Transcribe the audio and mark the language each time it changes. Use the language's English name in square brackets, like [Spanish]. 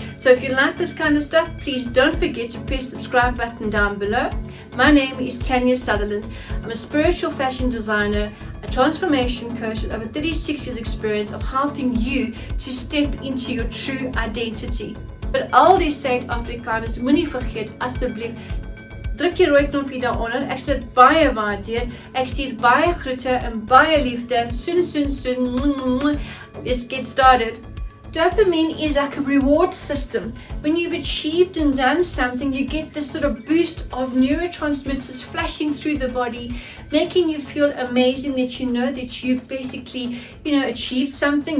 [English] So if you like this kind of stuff, please don't forget to press the subscribe button down below. My name is Tania Sutherland. I'm a spiritual fashion designer, a transformation coach with over 36 years experience of helping you to step into your true identity. [Afrikaans] But al die Suid-Afrikaners, moenie vergeet asseblief, druk die rooi knoppie daaronder. Ek sal dit baie waardeer. Ek stuur baie groete en baie liefde. [English] Soon, soon, soon. Let's get started. Dopamine is like a reward system. When you've achieved and done something, you get this sort of boost of neurotransmitters flashing through the body, making you feel amazing, that you know that you've basically, achieved something.